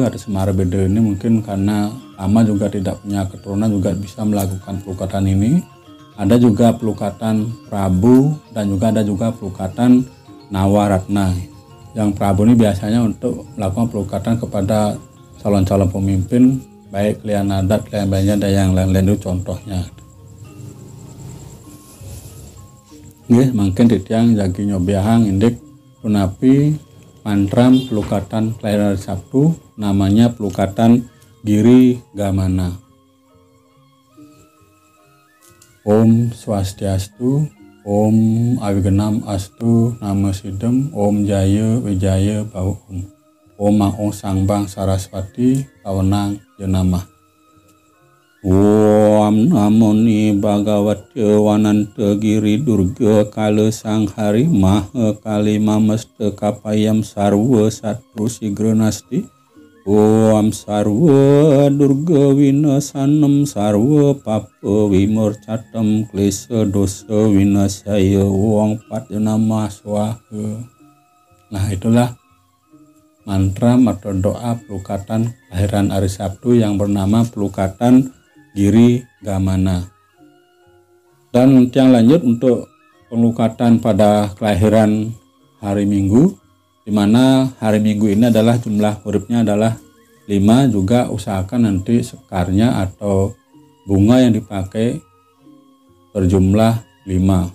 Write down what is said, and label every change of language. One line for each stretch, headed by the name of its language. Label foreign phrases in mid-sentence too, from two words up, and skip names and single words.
Indonesian: Ada Semare Bede ini mungkin karena lama juga tidak punya keturunan juga bisa melakukan pelukatan ini. Ada juga pelukatan Prabu dan juga ada juga pelukatan Nawaratna. Yang Prabu ini biasanya untuk melakukan pelukatan kepada calon-calon pemimpin, baik klien adat, klien banyak, dan yang lain-lain itu contohnya.
Balinese: Nggih, mungkin titiang jagi nyobiahang indik punapi mantram pelukatan
Indonesian: kelahiran hari Sabtu, namanya
Balinese: pelukatan Giri Gamana.
Sanskrit: Om Swastiastu, Om Awigenam Astu, Nama Sidem, Om Jaya Wijaya Bau Om Maung Sangbang Saraswati, Kawenang Jenamah. Om Namo Ni Bhagavate Wananta Giri Durga Kala Sanghari Maha Kali Mamasta Kapayam Sarwa Satru Sigranasti. Om Sarwa Durga Winasanam Sarwa Papa Wimurcatam Klesa Dosa Winasaya Om Patyanama Swaha.
Indonesian: Nah, itulah mantra atau doa pelukatan kelahiran hari Sabtu yang bernama pelukatan Giri Gamana. Dan yang lanjut untuk pelukatan pada kelahiran hari Minggu, di mana hari Minggu ini adalah jumlah hurufnya adalah 5, juga usahakan nanti sekarnya atau bunga yang dipakai berjumlah 5.